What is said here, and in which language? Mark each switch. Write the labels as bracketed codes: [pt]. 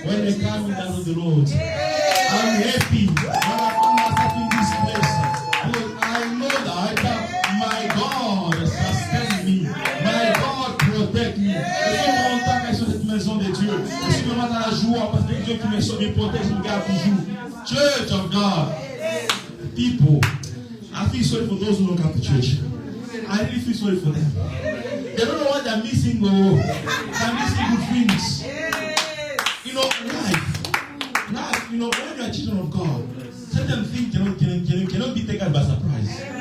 [en] I'm happy when I find myself in this place. Because I know that my God sustain me. My God protect me. [fr] Je suis content sur cette maison de Dieu. Je suis vraiment dans la joie parce que Dieu qui me sauve, me protège, me garde toujours. [en] Church of God. People, I feel sorry for those who don't come to church. I really feel sorry for them. They don't know what they're missing. Oh, they're missing good things. You know, life. You know, when you are children of God, certain things cannot be taken by surprise.